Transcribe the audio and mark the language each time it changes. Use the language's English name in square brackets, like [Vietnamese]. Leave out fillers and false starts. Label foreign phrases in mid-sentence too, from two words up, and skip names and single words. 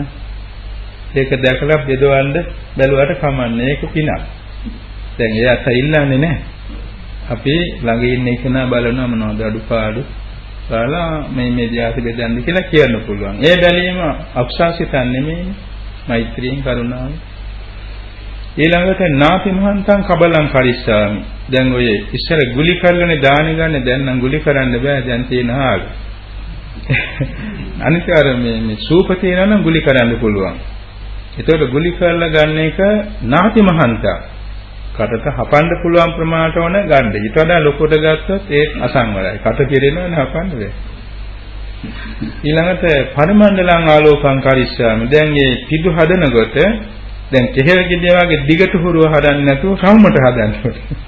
[Sinhala] ඒක දැකලා බෙදවන්න බැලුවට කමන්නේ. ඒක පිනක්. දැන් එයාට ඉල්ලන්නේ නැහැ. අපි ළඟ ඉන්න කෙනා බලනවා මොනවද අඩුපාඩු. බලලා මේ දිහාට බෙදන්න කියලා කියන්න පුළුවන්. ඒ බැලීම අක්ෂාසිතන් නෙමෙයි. මෛත්‍රියෙන් කරුණාවෙන් ඊළඟට [Pali] නාති මහන්තං කබලං කරිස්සාමි. [Sinhala] දැන් ඔය ඉස්සර ගුලි කරගෙන දාන ගන්න දැන් නම් ගුලි කරන්න බෑ දැන් තියෙන ආල. අනිතර මේ සූප තියෙනවා නම් ගුලි කරන්න පුළුවන්. ඒතකොට ගුලි කරලා ගන්න එක [Pali] නාති මහන්තං [Sinhala] කටට හපන්න පුළුවන් ප්‍රමාණයට ඕන ගන්න. ඊට වඩා ලොකුට ගත්තොත් ඒ අසංවරයි. කට පිරෙනවනේ හපන්න බෑ. [Pali] ඊළඟට පරිමණ්ඩලං ආලෝකං කරිස්සාමි. [Sinhala] දැන් මේ පිටු හදනකොට දැන් කෙහෙල් ගෙඩිය වගේ දිගට හුරුව හදන්නේ නැතුව රවුමට හදන්න ඕනේ.